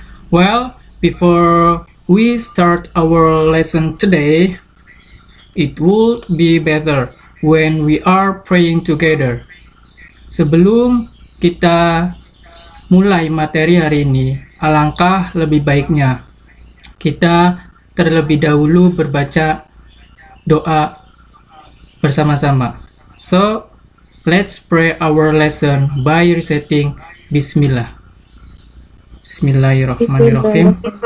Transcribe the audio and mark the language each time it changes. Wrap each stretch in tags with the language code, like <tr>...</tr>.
<en>Well, before we start our lesson today, it would be better when we are praying together.</en> <id>Sebelum kita mulai materi hari ini, alangkah lebih baiknya kita terlebih dahulu berbaca doa bersama-sama.</id> <en>So, let's pray our lesson by reciting Bismillah.</en> <ar>Bismillahirrahmanirrahim.</ar>